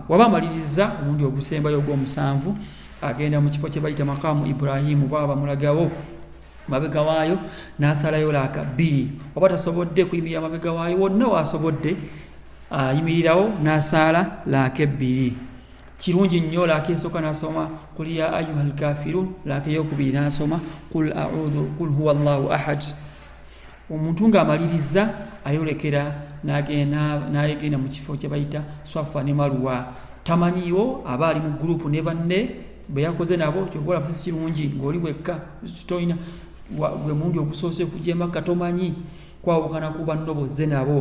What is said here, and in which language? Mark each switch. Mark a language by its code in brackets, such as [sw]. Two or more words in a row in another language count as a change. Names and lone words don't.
[lg] Waba amaliriza omundi ogusembayo ogw'omusanvu, agenda mu kifo kye bayita Maqaamu Ibrahimu, baba bamulagawo mabega waayo n'asalayo laaka 2. Oba tasobodde kuyimirira mabega waayo, wonna waasobodde ayimirirawo n'asala laaka 2. Kirungi nnyo laaka esooka n'asoma [ar] قل يا أيها الكافرون, [lg] laaka ey'okubiri n'asoma [ar] قل هو الله أحد. [lg] Omuntu ng'amaliriza ayolekera n'ayegenda mu kifo kye bayita Swafa ne Marwa. Tamanyiwo aba ali mu gurupu ne banne bwe yakoze nabo, kyobola busi kirungi ng'oli wekka toyina gwe mundi ogusoose kujja Makka tomanyi kwawukana ku banno bozze nabo.